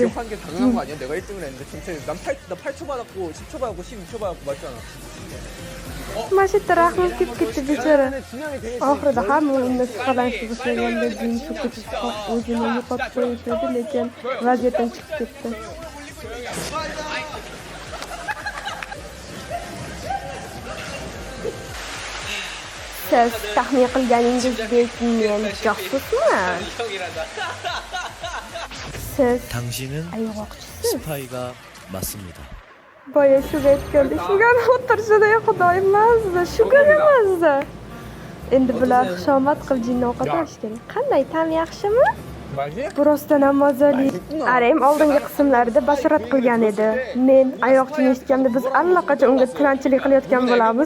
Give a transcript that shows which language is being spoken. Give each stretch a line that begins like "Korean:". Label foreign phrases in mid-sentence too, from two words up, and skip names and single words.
Korean: 한 게 당연한 거 아니야? 내가 1등을 했는데 전체 나 8초 받았고 10초 받았고 12초 받았고 맞잖아.
Uzbek: Mana shu yerda rahmim kelib ketdi bechora.
Korean: 진영이 되게
Uzbek: Oxirida hamma unga shubhalanishni boshlaganda jin o'zini yo'qotib qo'ydi, lekin vaziyatdan chiqib ketdi. Siz taxmin qilganingizdek men josusman. Siz
Korean: 당신은
Uzbek: ayg'oqchisiz.
Korean: 스파이가 맞습니다.
Uzbek: Boya shuga aytganda shugani o'tirishida xudoyim mazza, shuga emasda. Endi bular xushomat qilib jinni ovqatlanish kerak. Qanday tam yaxshimi? Bu rostdan ham mazali. Arim oldingi qismlarida bashorat qilgan edi. Men ayoqchini eshitganda biz allaqachon unga tilanchilik qilayotgan bo'lamiz.